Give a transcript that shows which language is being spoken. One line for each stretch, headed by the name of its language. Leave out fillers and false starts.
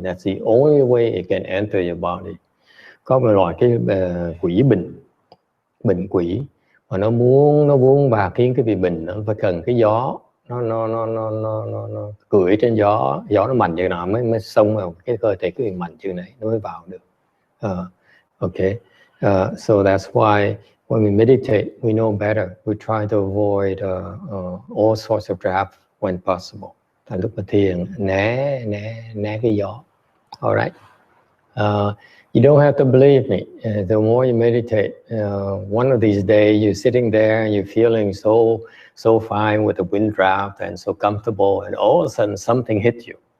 English: That's the only way it can enter your body.
Vietnamese: Có một loại cái quỷ bệnh quỷ mà nó muốn và khiến cái vị bệnh nó phải cần cái gió, nó cưỡi trên gió nó mạnh chừng nào mới xông vào cái cơ thể cái mạnh chừng này nó mới vào được.
English: Okay, so that's why when we meditate, we know better. We try to avoid all sorts of draft when possible.
Vietnamese: Lúc mà thiền né cái gió.
English: All right. You don't have to believe me. The more you meditate, one of these days you're sitting there and you're feeling so fine with the wind draft and so comfortable, and all of a sudden something hits you.